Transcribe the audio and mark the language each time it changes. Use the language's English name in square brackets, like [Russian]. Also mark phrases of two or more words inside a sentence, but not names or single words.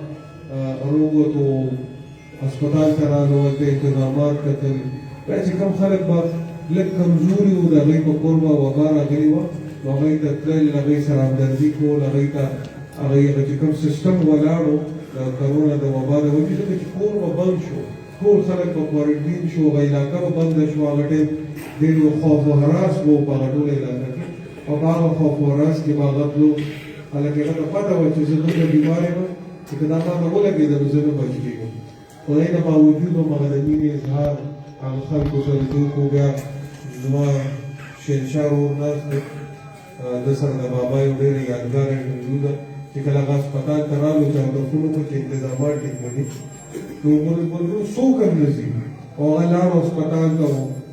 [Pashto] روغ وتو هسپتال ته راننوته انتظامات کتل بیا چې کوم خلک به لږ کمزوري وو د هغوی په کور به وبا راغلې وه نو هغوی ته تلل هغوی سره همدردي کول هغوی ته هغوی چې کوم سیسټم ولاړ و د کرونا د وبا د وجې ځکه چې کور به بند شو ټول خلک په کوارنټین شو هغه علاقه به بنده شوه هغه ټایم ډېر خوف و هراس و په هغه ټوله علاقه کې او په هغه خوف و هراس کې به هغه تلو هلکه هغه ته پته وه چې زه دومره بیمار یم چې که دا ما ته ولګېده نو زه نه بچ کېږم خو د هغې نه باوجود هم هغه د مینې اظهار هغه خلکو سره دې وکړو بیا زما شهنشاه ورور ناست دی ده سره د بابا یو ډېره یادګاره انټرویو ده چې کله هغه هسپتال ته رالو چې اودسونو کو چې انتظامات ټیک نه دي نو ملګرو څوک هم نه ځي او هغه لاړو هسپتال ته و